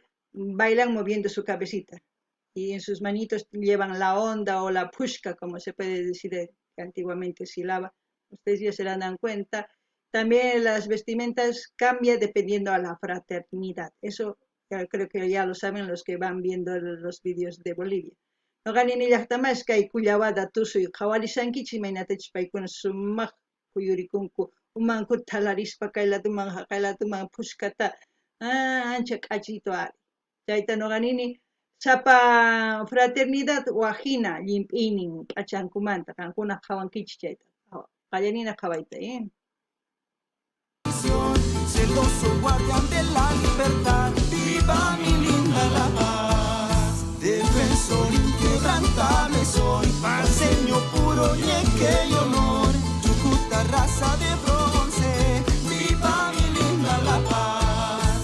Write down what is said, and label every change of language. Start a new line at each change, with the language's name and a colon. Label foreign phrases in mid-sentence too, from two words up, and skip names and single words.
Spanish: Bailan moviendo su cabecita y en sus manitos llevan la onda o la pushka, como se puede decir que antiguamente silaba. Ustedes ya se dan cuenta. También las vestimentas cambian dependiendo a la fraternidad. Eso creo que ya lo saben los que van viendo los vídeos de Bolivia.
Quechua: Noqanini llaqtamasqa kay kullawada tusuy qhawarisankichis imaynatachus paykuna sumaq kuyurikunku umankuta thalarispa kaylatuman haqaylatuman pushkata ancha k'achiytu ari chayta noqanini sapa fraternidad wajina llimp'iynin p'achankumanta qankuna qhawankichis chayta qallanina qhawayta
Spanish: celoso guardián de la libertad, viva mi linda La Paz, defensor inquebrantable soy, paseño puro y en que honor, Chucuta raza de bronce, viva mi linda La Paz.